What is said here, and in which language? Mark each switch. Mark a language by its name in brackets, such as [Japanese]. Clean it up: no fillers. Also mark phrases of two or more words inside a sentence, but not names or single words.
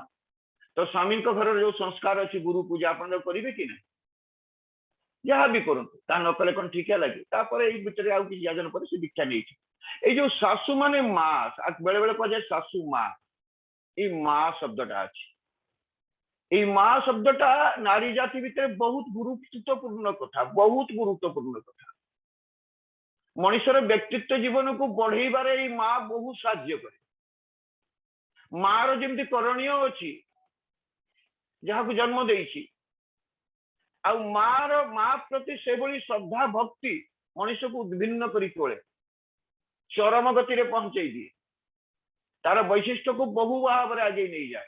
[Odia] ତ ସ୍ୱାମୀଙ୍କ ଘରର ଯୋଉ ସଂସ୍କାର ଅଛି ଗୁରୁ ପୂଜା ଆପଣ ତାକୁ କରିବେ କି ନାହିଁ? ଯାହା ବି କରନ୍ତୁ, ତା ନ କଲେ କଣ ଠିକ ହେଲା କି? ତାପରେ ଏଇ ଭିତରେ ଆଉ କିଛି ଯାଜନ ପରେ ସେ ଦୀକ୍ଷା ନେଇଛି। ଏଇ ଯୋଉ ଶାଶୁ ମାନେ ମା, ବେଳେ ବେଳେ କୁହାଯାଏ ଶାଶୁ ମା। ଏଇ ମା ଶବ୍ଦଟା ଅଛି। ଏଇ ମା ଶବ୍ଦଟା ନାରୀ ଜାତି ଭିତରେ ବହୁତ ଗୁରୁତ୍ୱପୂର୍ଣ୍ଣ କଥା, ବହୁତ ଗୁରୁତ୍ୱପୂର୍ଣ୍ଣ କଥା। ମଣିଷର ବ୍ୟକ୍ତିତ୍ୱ ଜୀବନକୁ ବଢ଼େଇବାରେ ଏଇ ମା ବହୁ ସାହାଯ୍ୟ କରେ। ମାର ଯେମିତି କରଣୀୟ ଅଛି ଯାହାକୁ ଜନ୍ମ ଦେଇଛି, ଆଉ ମା ପ୍ରତି ସେଭଳି ଶ୍ରଦ୍ଧା ଭକ୍ତି ମଣିଷକୁ ଉଦ୍ଭିନ୍ନ କରି ତୋଳେ, ଚରମ ଗତିରେ ପହଞ୍ଚେଇ ଦିଏ, ତାର ବୈଶିଷ୍ଟ୍ୟକୁ ବହୁ ଭାବରେ ଆଗେଇ ନେଇଯାଏ।